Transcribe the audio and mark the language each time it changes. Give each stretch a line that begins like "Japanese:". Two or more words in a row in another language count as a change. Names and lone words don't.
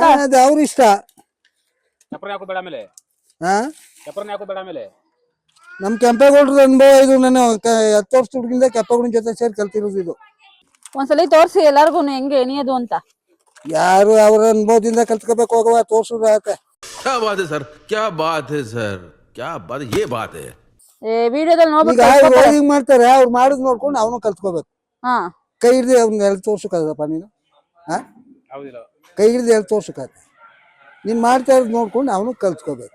Kannada: ಅವ್ರ ಇಷ್ಟ. ನಮ್ ಕೆಂಪೇಗೌಡ್ರ ಅನುಭವ ಇದು. ನಾನು 10 ವರ್ಷ ಹುಡುಗಿಂದ ಕೆಂಪೇಗೌಡನ ಜೊತೆ ಸೇರಿ ಕಲ್ತಿರೋದು ಇದು. ಒಂದ್ಸಲಿ ತೋರ್ಸಿ ಎಲ್ಲಾರ್ಗು ಹೆಂಗೆ ಎಣಿಯೋದು ಅಂತ. ಯಾರು ಅವ್ರ ಅನುಭವದಿಂದ ಕಲ್ತ್ಕೋಬೇಕು, ಹೋಗವ ತೋರ್ಸುದು ಆತ.
Hindi: क्या बात है सर, क्या बात है सर, क्या बात, ये बात है।
Kannada: ವಿಡಿಯೋದಲ್ಲಿ ಈಗ ನೋಡ್ಬಿಟ್ಟು ಹಿಂಗ್ ಮಾಡ್ತಾರೆ, ಅವ್ರು ಮಾಡೋದ್ ನೋಡ್ಕೊಂಡು ಅವನು ಕಲ್ತ್ಕೋಬೇಕು. ಹಾ ಕೈ ಹಿಡ್ದು ಅವ್ನ ಎಲ್ಲಿ ತೋರ್ಸಕ್ಕದಪ್ಪ ನೀನು? ಕೈ ಹಿಡ್ದು ಎಲ್ಲಿ ತೋರ್ಸಕ್ಕದ? ನೀನ್ ಮಾಡ್ತಾ ಇರೋದು ನೋಡ್ಕೊಂಡು ಅವನು ಕಲ್ತ್ಕೋಬೇಕು.